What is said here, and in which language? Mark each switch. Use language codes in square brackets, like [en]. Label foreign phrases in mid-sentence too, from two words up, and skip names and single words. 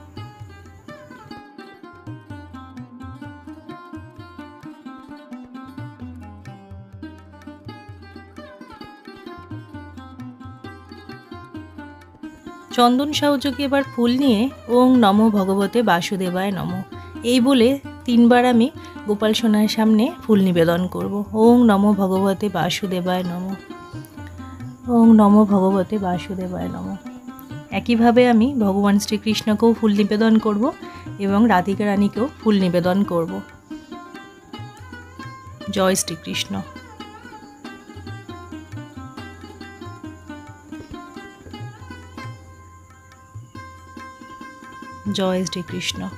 [bn] চন্দন সহযোগে এবার ফুল নিয়ে [sa] ওং নমো ভগবতে বাসুদেবায় নমো [bn] এই বলে 3 বার আমি গোপাল সোনার সামনে ফুল নিবেদন করব। [sa] ওং নমো ভগবতে বাসুদেবায় নমো, ওং নমো ভগবতে বাসুদেবায় নমো। [bn] একইভাবে আমি ভগবান শ্রীকৃষ্ণকেও ফুল নিবেদন করব এবং রাধিকা রানীকেও ফুল নিবেদন করব। জয় শ্রীকৃষ্ণ। জয় শ্রীকৃষ্ণ।